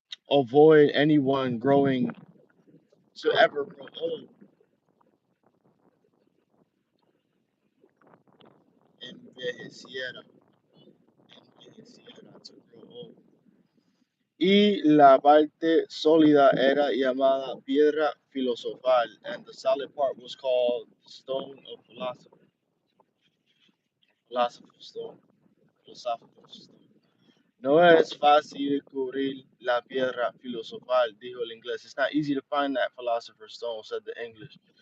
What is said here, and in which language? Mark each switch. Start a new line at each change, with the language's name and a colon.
English: avoid anyone growing to ever grow old,
Spanish: envejeciera, envejeciera,
English: to grow old.
Spanish: Y la parte sólida era llamada piedra filosofal,
English: and the solid part was called stone of philosophy, philosopher's stone, philosopher's stone.
Spanish: No es fácil descubrir la piedra filosofal, dijo el inglés.
English: It's not easy to find that philosopher's stone, said the English.